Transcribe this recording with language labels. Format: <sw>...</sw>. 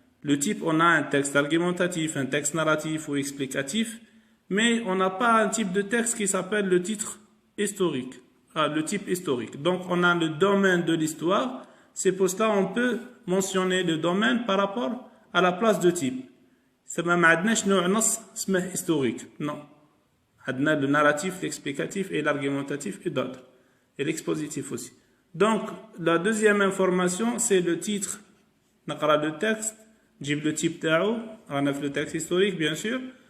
<fr>Le type, on a un texte argumentatif, un texte narratif ou explicatif, mais on n'a pas un type de texte qui s'appelle le titre historique. Le type historique. Donc on a le domaine de l'histoire. C'est pour cela qu'on peut mentionner le domaine par rapport à la place de type. Ça</fr> <ar>ما عندناش نوع نص اسمه historique.</ar> <fr>Non.</fr> <ar>عندنا</ar> <fr>le narratif, l'explicatif et l'argumentatif et d'autres. Et l'expositif aussi. Donc, la deuxième information, c'est le titre. نقرأ le texte, نجيب le type تاعو,</fr> <ar>رانا في</ar> <fr>le texte historique bien sûr.</fr>